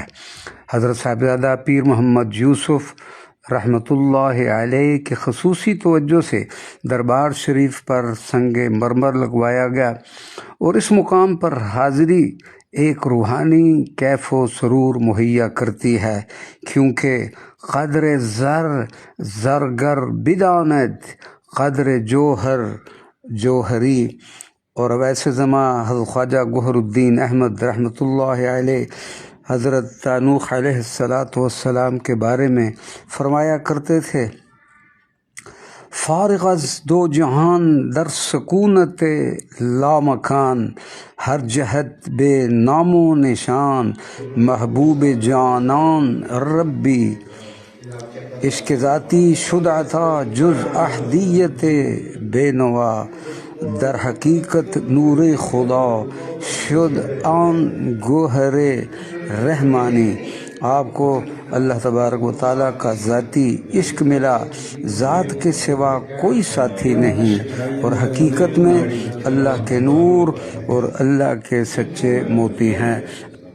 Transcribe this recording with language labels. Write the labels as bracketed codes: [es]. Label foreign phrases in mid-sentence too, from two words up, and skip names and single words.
[ur] حضرت صاحبزادہ پیر محمد یوسف رحمۃ اللہ علیہ کی خصوصی توجہ سے دربار شریف پر سنگ مرمر لگوایا گیا اور اس مقام پر حاضری ایک روحانی کیف و سرور مہیا کرتی ہے، کیونکہ [fa] قدر زرگر بداند قدر جوہر جوہری۔ [ur] اور ویسے زماں حضرت خواجہ گوہر الدین احمد رحمۃ اللہ علیہ حضرت تانوخ [ar] علیہ الصلاۃ والسلام [ur] کے بارے میں فرمایا کرتے تھے، [fa] فارغ از دو جہان در سکونت لامکان، ہر جہت بے نام و نشان محبوب جانان ربی، عشق ذاتی شد عطا جز احدیت بے نوا، در حقیقت نور خدا شد آن گوہر رحمانی۔ [ur] آپ کو اللہ تبارک و تعالیٰ کا ذاتی عشق ملا، ذات کے سوا کوئی ساتھی نہیں، اور حقیقت میں اللہ کے نور اور اللہ کے سچے موتی ہیں۔